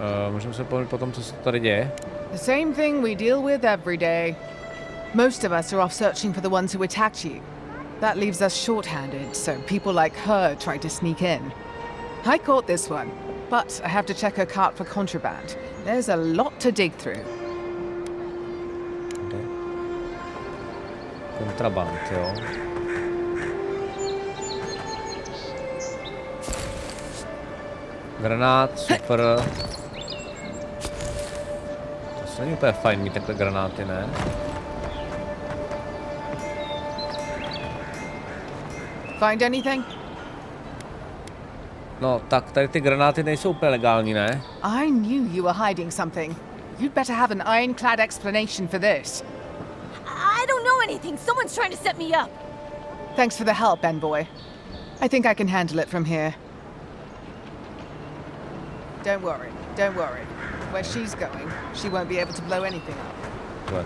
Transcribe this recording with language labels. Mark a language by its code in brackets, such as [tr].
[cs] Můžeme se povím potom, co se tady děje? [en] The same thing we deal with every day. Most of us are off searching for the ones who attacked you. That leaves us short-handed, so people like her try to sneak in. I caught this one, but I have to check her cart for contraband. There's a lot to dig through. [cs] Okay. Kontraband, jo. Granát, super. To není úplně fajn mít takhle granáty, ne? [en] Find anything? [cs] No, tak tady ty granáty nejsou úplně legální, ne? [en] I knew you were hiding something. You'd better have an ironclad explanation for this. I don't know anything. Someone's trying to set me up. Thanks for the help, Envoy. I think I can handle it from here. Don't worry, don't worry. Where she's going, she won't be able to blow anything up.